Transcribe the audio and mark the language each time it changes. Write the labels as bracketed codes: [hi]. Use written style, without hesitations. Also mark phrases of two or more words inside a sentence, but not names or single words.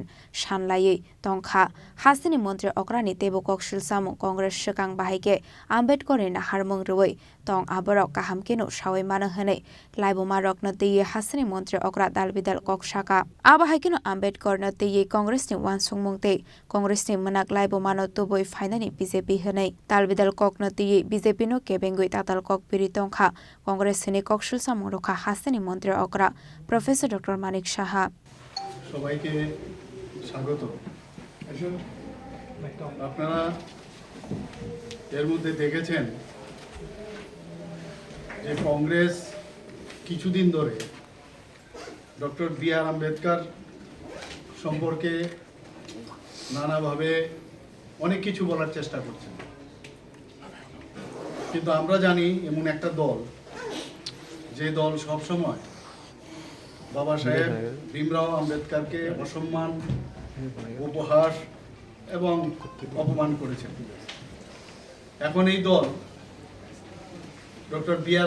[trp] Shanlai Tongka Hastani Montri Okra ni Tebo Kok Shilsam Congress Shakang Bahike Ambedkar ni Harmung Ruwai Tong Aborok Kahamkeno Shawai Mana Hane Laibo Marok no Teye Hastani Montri Okra Dalbidal Kok Shaka Abahikeno Ambedkar no Teye Congress ni Wansung Mungte Congress ni Manak Laibo Mano Toboi Finani BJP Hane Talbidal Kok no Teye BJP no Kebengui Tatal Kok Piritongka Congress ni Kok Shilsam Roka Hastani Montri Okra Professor Dr. Manik Shaha [bn] সবাইকে স্বাগত আপনারা এর মধ্যে দেখেছেন যে কংগ্রেস কিছুদিন ধরে ডক্টর বি.আর. আম্বেদকর সম্পর্কে নানাভাবে অনেক কিছু বলার চেষ্টা করছেন কিন্তু আমরা জানি এমন একটা দল যে দল সব সময় বাবা সাহেব ভীমরাও আম্বেদকরকে অসম্মান উপহাস এবং অপমান করেছেন এখন এই দল ডক্টর বি.আর.